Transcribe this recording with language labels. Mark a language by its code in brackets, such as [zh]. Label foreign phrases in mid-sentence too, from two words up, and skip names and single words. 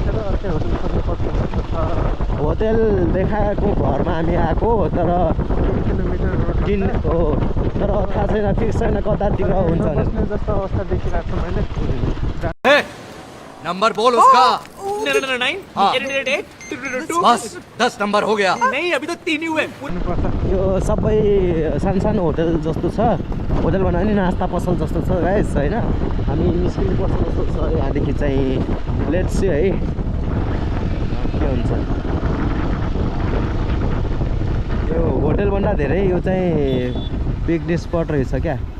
[ne] अर्कै होटल खोज्नुपर्छ जस्तो छ। होटेल देखाएको घरमा हामी आएको तर 2 किलोमिटर रोड दिन हो तर थाहा छैन फिक्स छैन कतातिर हुन्छ भनेर। बस्ने जस्तो अवस्था देखिरहेको छु मैले। [hi] नंबर बोल उसका। 9 हाँ। 888 बस 10 नंबर हो गया। नहीं अभी तो 3 ही हुए। [ne] हुनुपर्छ। यो सबै सानो होटेल जस्तो छ, होटेल भन्दा पनि नास्ता पसल जस्तो छ गाइस होइन। हामी निस्किनु पर्छ जस्तो छ यहाँदेखि चाहिँ। [en] let's see [ne] है के हुन्छ। यो होटेलभन्दा धेरै यो चाहिँ पिकनिक स्पट रहेछ क्या।